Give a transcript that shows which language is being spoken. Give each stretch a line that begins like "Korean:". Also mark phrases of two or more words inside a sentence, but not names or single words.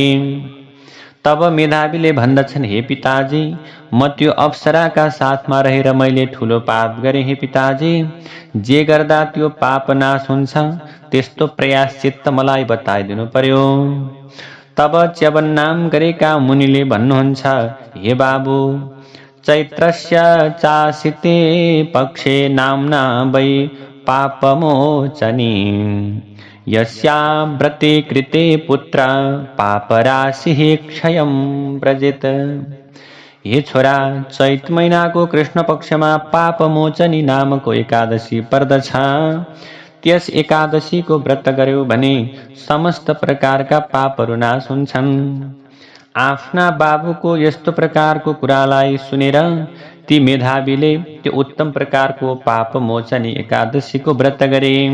Nepali: तब मेधावीले भन्दछन्, हे पिताजी, म त्यो अप्सराका साथमा रहेर मैले ठुलो पाप गरेँ। हे पिताजी, जे गर्दा त्यो पाप नाश हुन्छ त्यस्तो प्रयाश्चित्त मलाई बताइदिनु पर्यो। तब च्यवन नाम गरेका मुनिले भन्नुहुन्छ, हे बाबु,
Sanskrit: चैत्रस्य चासिते पक्षे नाम्ना वै पापमोचनी, यस्या व्रते कृते पुत्र पापराशिः क्षयं व्रजेत।
Nepali: हे छोरा, चैत महिनाको कृष्ण पक्षमा पापमोचनी नामको एकादशी पर्दछ। त्यस एकादशीको व्रत गर्यौ भने समस्त प्रकारका पापहरू नाश हुन्छन्। आफ्ना बाबुको यस्तो प्रकारको कुरालाई सुनेर ती मेधावीले त्यो उत्तम प्रकारको पापमोचनी एकादशीको व्रत गरे।